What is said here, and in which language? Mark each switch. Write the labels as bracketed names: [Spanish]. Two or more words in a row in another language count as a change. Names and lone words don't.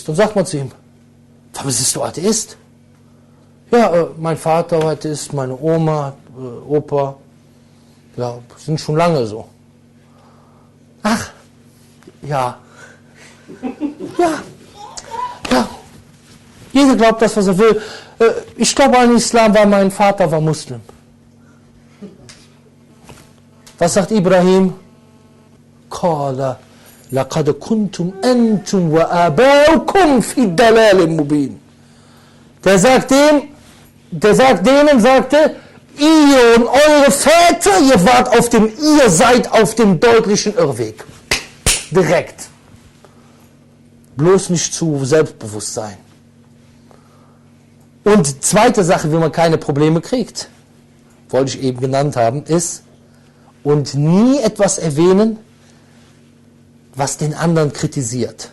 [German] Dann sagt man zu ihm, warum bist du Atheist? Ja, mein Vater war Atheist, meine Oma, Opa, ja, sind schon lange so. Ach, ja. Ja. Jeder glaubt das, was er will. Ich glaube an Islam, weil mein Vater war Muslim. Was sagt Ibrahim? [Arabic] قال لقد كنتم أنتم وآباؤكم في ضلال مبين. [German] Der sagt denen, ihr und eure Väter, ihr seid auf dem deutlichen Irrweg. Direkt. Bloß nicht zu selbstbewusst sein. Und zweite Sache, wie man keine Probleme kriegt, wollte ich eben genannt haben, ist, und nie etwas erwähnen, was den anderen kritisiert.